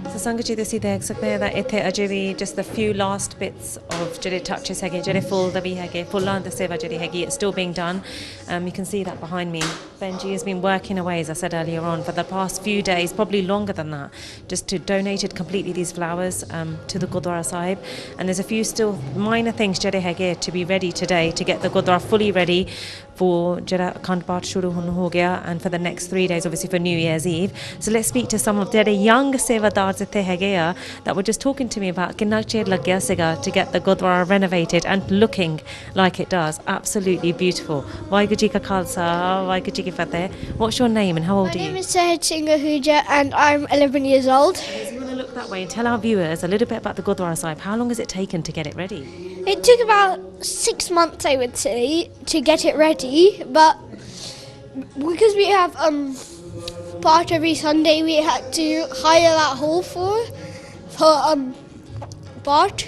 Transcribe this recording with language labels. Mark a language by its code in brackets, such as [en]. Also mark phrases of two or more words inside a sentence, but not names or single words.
[pa] ਸੰਗਤ ਜੀ ਤੁਸੀਂ ਦੇਖ ਸਕਦੇ ਹੋ that ਇੱਥੇ ਅਜੇ ਵੀ [en] just the few last bits of [pa] ਜਿਹੜੇ touches ਹੈਗੇ ਜਿਹੜੇ ਫੁੱਲ ਦਾ ਵੀ ਹੈਗੇ ਫੁੱਲਾਂ ਦੀ ਸੇਵਾ ਜਿਹੜੀ ਹੈਗੀ [en] it's still being done. You can see that behind me. Benji has been working away, as I said earlier on, for the past few days, probably longer than that, just to donated completely these flowers to the Gurdwara Sahib. And there's a few still minor things [pa] ਜਿਹੜੇ ਹੈਗੇ [en] to be ready today to get the Gurdwara fully ready for [pa] ਜਿਹੜਾ ਅਖੰਡ ਪਾਠ ਸ਼ੁਰੂ ਹੋ ਗਿਆ [en] and for the next 3 days obviously for New Year's Eve. So let's speak to some of the young [pa] ਸੇਵਾਦਾਰ ਇੱਥੇ ਹੈਗੇ ਆ [en] that were just talking to me about [pa] ਕਿੰਨਾ ਚਿਰ ਲੱਗਿਆ ਸੀਗਾ [en] to get the Gurdwara renovated and looking like it does. Absolutely beautiful. [pa] ਵਾਹਿਗੁਰੂ ਜੀ ਕਾ ਖਾਲਸਾ ਵਾਹਿਗੁਰੂ ਜੀ ਕੀ ਫਤਿਹ. [en] What's your name and how old are you? My name is Shephard Singh Ahuja and I'm 11 years old. So you want to look that way and tell our viewers a little bit about the Gurdwara Sahib. How long has it taken to get it ready? It took about 6 months, I would say, to get it ready, but because we have part every Sunday, we had to hire that hall for part.